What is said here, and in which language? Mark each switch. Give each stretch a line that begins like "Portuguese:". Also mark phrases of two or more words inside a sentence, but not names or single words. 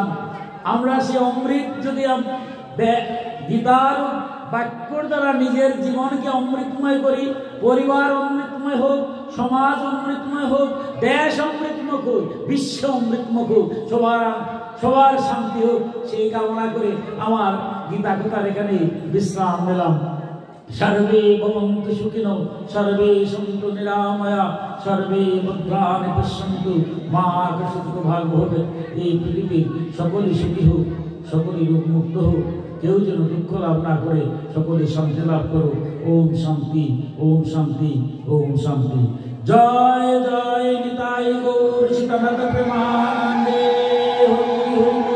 Bangla: আমরা সে অমৃত যদি গীতার বাক্যর দ্বারা নিজের জীবনকে অমৃতময় করি, পরিবার অমৃতময় হোক, সমাজ অমৃতময় হোক, দেশ অমৃতময় হোক, বিশ্ব অমৃতময় হোক, সবার শান্তি হোক, সেই কামনা করে আমার গীতা কথার এখানে বিশ্রাম নিলাম।
Sanskrit: সর্বে ভবন্তু সুখিনো, সর্বে সন্তু নিরাময়া, সর্বে ভদ্রাণি পশ্যন্তু মা কষ্টিত ভাগ হবে।
Bangla: এই পৃথিবীর সকলে সুখী হোক, সকলে রোগ মুক্ত হোক, কেউ যেন দুঃখ লাভ না করে, সকলে শান্তি লাভ করো। ওম শান্তি, ওম শান্তি, ওম শান্তি। জয় জয় নিতাই গৌর সীতানাথ প্রেমানন্দে হরি হরি বল।